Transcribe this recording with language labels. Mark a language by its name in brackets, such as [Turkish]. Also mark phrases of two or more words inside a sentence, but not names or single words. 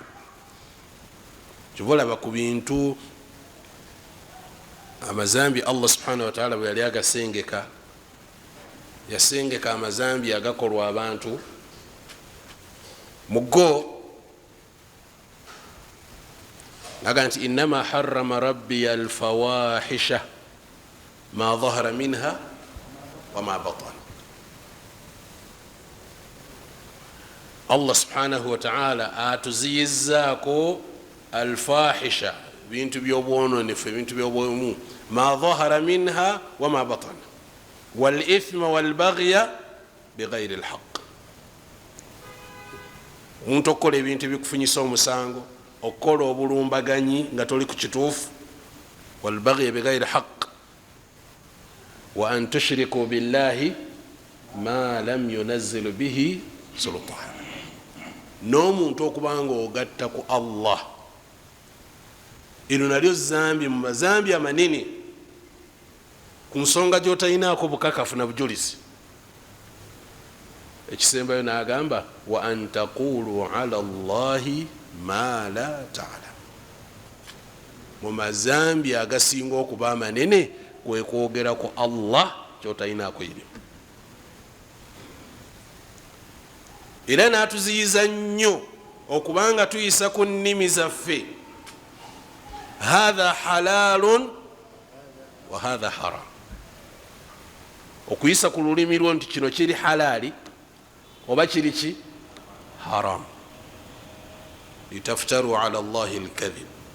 [Ganda] Kivolaba ku bintu amazambi [Arabic] الله سبحانه وتعالى [Ganda] bwe yali agasengeka, yasengeka amazambi agakolwa abantu mugo naga nti [Arabic] إنما حرم ربي الفواحش ما ظهر منها وما بطن. الله سبحانه وتعالى [Ganda] atuziyizaako alfahisha, bintu byobwononefu, bintu byobwomu, [Arabic] ما ظهر منها وما بطن والإثم والبغي بغير الحق. [Ganda] Omuntu okukola ebintu ebikufunyisa omusango, okukola obulumbaganyi nga toli ku kituufu, [Arabic] والبغي بغير حق وأن تشركوا بالله ما لم ينزل به سلطان. [Ganda] N'omuntu okubanga ogatta ku Allah, ino nalyo zambi mu mazambi amanene ku nsonga gyotayinaako bukakafu na bujulizi. Ekisembayo n'agamba [Arabic] وأن تقولوا على الله ما لا تعلم. [Ganda] Mu mazambi agasinga okuba amanene kwe kwogera ku Allah kyotayinaako iri. Era n'atuziyiza nnyo okubanga tuyisa ku nnimi zaffe, [Arabic] هذا حلال وهذا حرام, [Ganda] okuyisa ku lulimi lwo nti kino kiri halali oba kiri ki haram, [Arabic] لتفتروا على الله الكذب.